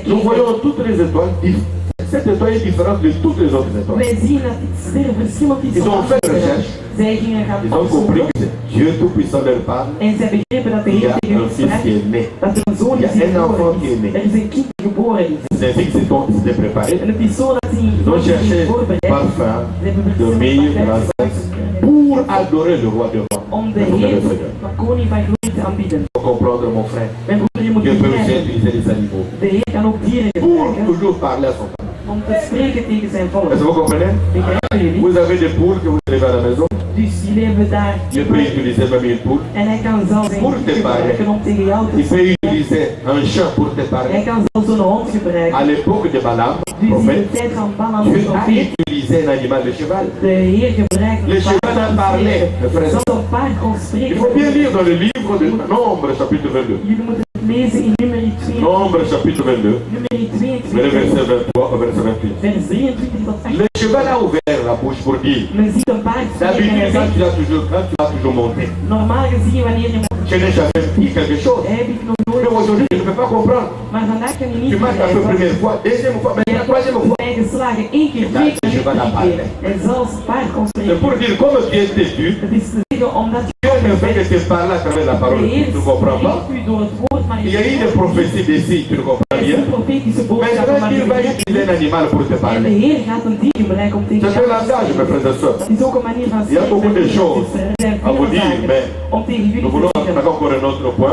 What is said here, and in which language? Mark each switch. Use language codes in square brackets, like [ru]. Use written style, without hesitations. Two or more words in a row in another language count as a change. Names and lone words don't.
[fr] nous [nl] keken, [fr] voyons toutes les étoiles. Cette étoile est différente de toutes les autres étoiles. [nl] wij zien dat het sterren verschillend is. [fr] Ils [nl] van [fr] ont fait [nl] andere. [fr] recherche. [nl] Zij gingen gaan [fr] Ils ont compris [nl] opzoeken. [fr] que c'est Dieu Tout-Puissant leur parle. [nl] En zij begrepen dat de [fr] Il y [nl] Heer [fr] a [nl] tegen [fr] un [nl] hen [fr] fils [nl] sprak. [fr] qui est né. [nl] Dat er een zoon [fr] Il y a [nl] is die [fr] un enfant [nl] geboren [fr] qui est né. [nl] is. Er is een kind die geboren is. [fr] C'est ainsi que s'était préparé. [nl] En het is zo dat ze [fr] Ils ont cherché [nl] voorbereid. [fr] parfum, [nl] Ze hebben [fr] de [nl] verschillende [fr] myrrhe, de [nl] parfums [fr] l'incense pour adorer le roi des rois. [nl] om de [fr] Le [nl] Heer [fr] Seigneur. [nl] van koning van glorie te aanbieden. [fr] Il faut comprendre, mon frère. [nl] Mijn broeder, je moet [fr] Dieu peut aussi [nl] begrijpen. [fr] utiliser les animaux [nl] De Heer kan ook dieren [fr] pour [nl] gebruiken [fr] toujours parler à son peuple. [nl] om te spreken tegen zijn volk. [fr] Est-ce que vous comprenez? [nl] Begrijpen jullie? [fr] Vous avez des poules que vous élevez à la maison. [nl] Dus jullie hebben daar [fr] Dieu peut utiliser même une poule. [nl] en hij kan zelfs een [fr] Pour [nl] kind [fr] te parler. [nl] gebruiken om tegen jou te [fr] Il peut [nl] spreken. [fr] utiliser un chien pour te [nl] Hij [fr] parler. [nl] kan zelfs een hond [fr] À [nl] gebruiken. [fr] l'époque de Balaam, [nl] Dus in de [fr] prophète, [nl] tijd van Balaam [fr] Dieu [nl] de [fr] a [nl] profeet, [fr] utilisé un animal, le cheval. [nl] de Heer gebruikt [fr] Le [nl] een [fr] cheval a parlé, mes frères. [nl] Zelfs een paard kon [fr] Il [nl] spreken. [fr] faut bien lire dans le livre de Nombre, chapitre 22. [nl] Jullie moeten het lezen in nummer 2. [fr] Nombre, chapitre 22, [nl] Nummer [fr] le [nl] 22, [fr] verset 23 au verset 28. [nl] vers 23 tot 28. [fr] Le cheval a ouvert la bouche pour dire. [nl] Men ziet een paard spreken en [fr] D'habitude, [nl] hij zegt, [fr] quand tu as toujours monté, [nl] normaal gezien wanneer je [fr] je n'ai jamais dit quelque chose. [nl] heb ik nog nooit [fr] Mais aujourd'hui, je ne peux pas comprendre. [nl] maar vandaag kan je niet [fr] Tu marches la [nl] begrijpen. [fr] première fois, deuxième fois, mais la troisième fois. [nl] Mij geslagen, 1 keer, 2 keer, 3 keer. En zelfs het paard kon [fr] C'est [nl] spreken. [fr] pour dire, comme tu es têtu, [nl] Het is te zeggen omdat [fr] Dieu ne fait que te parler à travers la parole, tu ne comprends pas. Il y a eu des prophéties d'ici, tu ne comprends bien. Maintenant, Dieu va utiliser un animal pour te parler. C'est un langage, mes frères et sœurs. Il y a beaucoup de choses à vous dire, mais nous voulons encore un autre point.